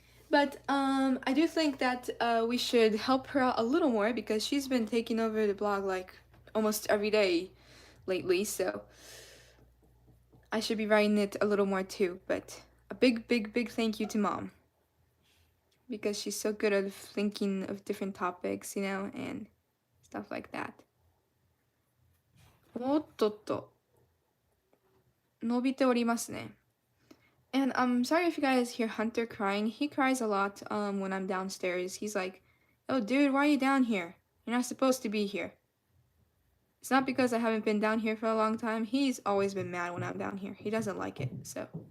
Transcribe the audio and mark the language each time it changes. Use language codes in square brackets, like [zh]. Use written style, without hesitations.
[en] But I do think that we should help her out a little more because she's been taking over the blog like almost every day lately, so I should be writing it a little more too. But a big, big, big thank you to mom because she's so good at thinking of different topics, and stuff like that. [ja] おっとっと、伸びておりますね。 [en] And I'm sorry if you guys hear Hunter crying. He cries a lot when I'm downstairs. He's like, oh dude, why are you down here? You're not supposed to be here. It's not because I haven't been down here for a long time. He's always been mad when I'm down here. He doesn't like it, so.